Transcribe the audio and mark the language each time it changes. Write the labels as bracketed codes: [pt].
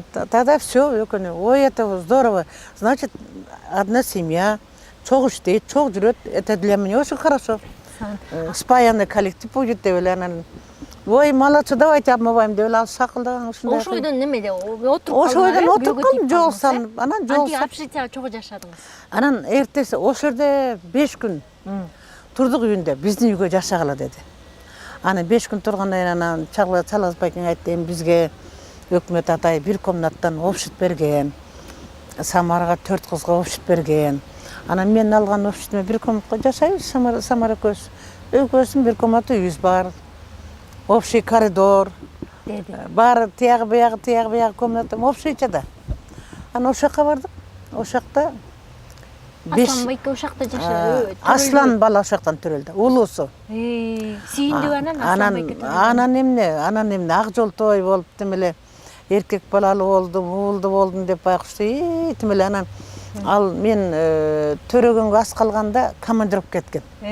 [ru] Тогда все, я говорю, ой, это здорово. Значит, одна семья, [ky] чог иштейт, чог жүрөт, [ru] это для меня очень хорошо. Спаянный коллектив будет, [ky] деп эле анан. [ru] Ой, молодцы, давайте обмываем [ky] деп эле ал сакылдаган ушундай. Ошол үйдөн немеде отуруп калдыңар? Ошол үйдөн отуруп калдым, жол салып, анан жол салып. Общежитияга чогуу жашадыңыз? Анан эртеси ошол жерде 5 күн турдук үйүндө, биздин үйгө жашагыла деди. Анан 5 күн тургандан кийин анан Чалгыз байкең айтты, эми бизге өкмөт атай бир комнаттан общит берген. Самарага 4 кызга общит берген. Анан мен алган общитиме бир комнатка жашайбыз, Самара экөөбүздүн бир комната үйүбүз бар. [ru] Общий коридор. [ky] Деди. Бар тиягы биягы комната, общийча да. Анан ошол жака бардык. Ошол жакта Аслан байке ошол жакта жашады. Аслан бала ошол жактан төрөлдү. Улуусу. Сүйүндү Аслан байке төрөлдү. Анан эмне ак жол той болуп тим эле эркек балалуу болдум, уулду болдум деп байкушту. Тим эле анан ал мен төрөгөнгө аз калганда командировка кеткен.